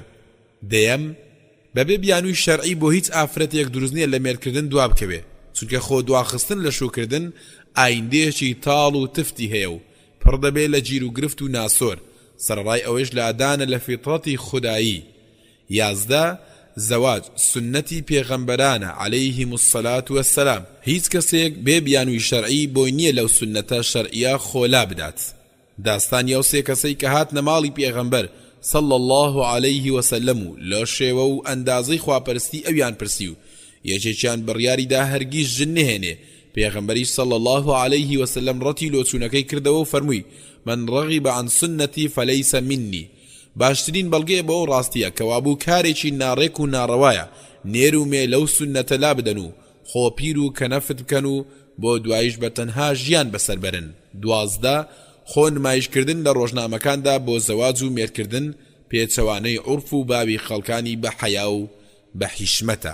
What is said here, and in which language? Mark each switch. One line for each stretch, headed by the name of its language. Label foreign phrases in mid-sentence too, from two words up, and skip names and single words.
Central Kurdish: دەیەم بەبێ بیانووی شەرعی بۆ هیچ ئافرەتێک دروست نییە لە مێردکردن دوا بکەوێ چونکە خۆ دواخستن لە شوکردن ئایندێکی تاڵ و تفتی هەیە و پڕ دەبێ لە گیر و گرفت و ناسۆر سەرڕای ئەوەش لادانە لە فیتڕەتی خودایی. یازدە زەواج سنەتی پێغەمبەرانە
Arabic: عەلەیهیم السەلات وەسسەلام
Central Kurdish: هیچ کەسێک بێ بیانووی شەرعی بۆی نییە لەو سنەتە شەرعیە خۆلا بدات. داستانی ئەو سێ کەسەی کە هاتنە ماڵی پێغەمبەر
Arabic: صلى الله عليه وسلم
Central Kurdish: لە شێوە و ئەندازەی خواپەرستی ئەویان پرسی و یەکێکیان بڕیاریدا هەرگیز ژن نهێنێ پێغەمبەری
Arabic: صلى الله عليه وسلم
Central Kurdish: ڕەتی لۆچوونەکەی کردەوە و فەرمووی
Arabic: من رغب عن سنتي فليس مني
Central Kurdish: باشترین بەڵگەیە بۆ ڕاستیە کەوابوو کارێکی ناڕێک و ناڕەوایە نێر و مێ لەو سنەتە لا بدەن و خۆپیر و کەنەفت بکەن و بۆ دوایش بە تەنها ژیان بەسەر بەرن. دوازدە خۆ نمایشکردن لە ڕۆژنامەکاندا بۆ زەواج و مێردکردن پێچەوانەی عورف و باوی خەڵکانی بە حەیا و بە حیشمەتە.